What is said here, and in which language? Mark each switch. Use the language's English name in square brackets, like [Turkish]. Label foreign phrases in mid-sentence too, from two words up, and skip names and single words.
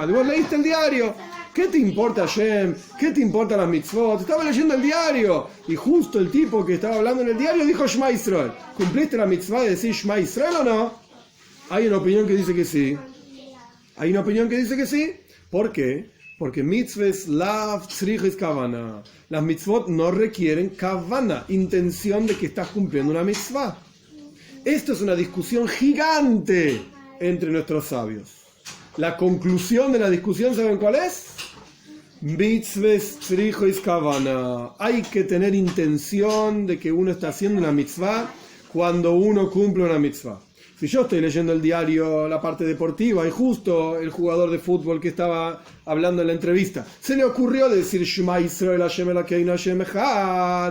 [Spanish] Y vos leíste el diario. ¿Qué te importa Hashem? ¿Qué te importan las mitzvot? Estaba leyendo el diario y justo el tipo que estaba hablando en el diario dijo [Hebrew] שמע ישראל. [Spanish] ¿Cumpliste la mitzvah de decir [Hebrew] שמע ישראל [Spanish] o no? Hay una opinión que dice que sí. Hay una opinión que dice que sí. ¿Por qué? [Hebrew] Porque מצוות לאו צריכות כוונה. [Spanish] Las mitzvot no requieren kavana, intención de que estás cumpliendo una mitzvah. Esto es una discusión gigante entre nuestros sabios. La conclusión de la discusión, ¿saben cuál es? [Hebrew] מצוות צריכות כוונה. [Spanish] Hay que tener intención de que uno está haciendo una mitzvah cuando uno cumple una mitzvah. Si yo estoy leyendo el diario, la parte deportiva, y justo el jugador de fútbol que estaba hablando en la entrevista, se le ocurrió decir [Hebrew] שמע ישראל השם אלוקינו השם אחד.